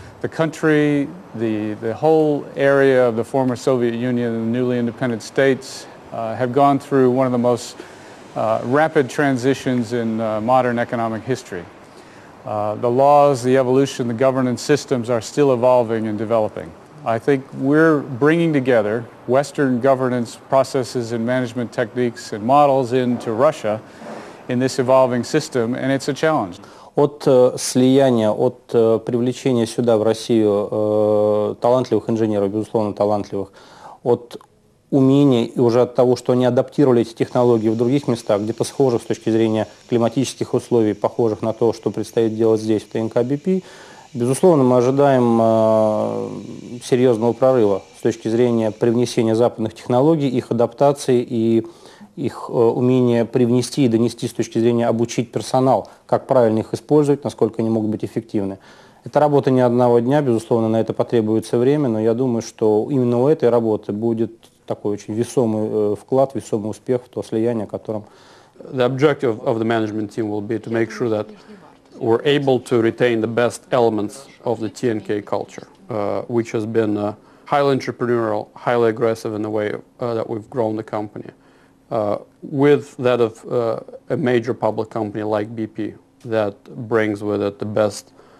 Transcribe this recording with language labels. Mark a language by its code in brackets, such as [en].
[en] The country, the whole area of the former Soviet Union and the newly independent states have gone through one of the most rapid transitions in modern economic history. The laws, the evolution, the governance systems are still evolving and developing. I think we're bringing together Western governance processes and management techniques and models into Russia in this evolving system, and it's a challenge. [ru] От слияния, от привлечения сюда, в Россию, талантливых инженеров, безусловно, талантливых, от умений и уже от того, что они адаптировали эти технологии в других местах, где-то схожих с точки зрения климатических условий, похожих на то, что предстоит делать здесь, в ТНК BP, безусловно, мы ожидаем серьезного прорыва с точки зрения привнесения западных технологий, их адаптации и их умение привнести и донести с точки зрения обучить персонал, как правильно их использовать, насколько они могут быть эффективны. Это работа не одного дня, безусловно, на это потребуется время, но я думаю, что именно у этой работы будет такой очень весомый вклад, весомый успех в то слияние, о котором... [en] The objective of the management team will be to make sure that we're able to retain the best elements of the TNK culture, which has been highly entrepreneurial, highly aggressive in the way that we've grown the company, with that of a major public company like BP that brings with it the best